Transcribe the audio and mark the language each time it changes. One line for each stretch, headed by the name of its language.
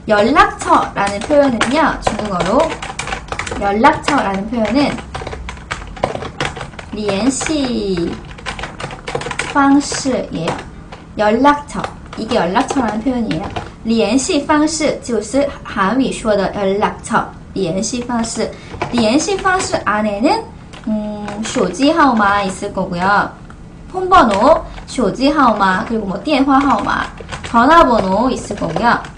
Korean: 연락처라는 표현은요. 중국어로 연락처라는 표현은 联系方式예요. 연락처. 이게 연락처라는 표현이에요.
Chinese: 联系方式就是韩语说的연락처联系方式联系方式안에는 手机号码
Korean: 있을 거고요. 폰번호, 手机号码 그리고 뭐 电话号码 전화번호 있을 거고요.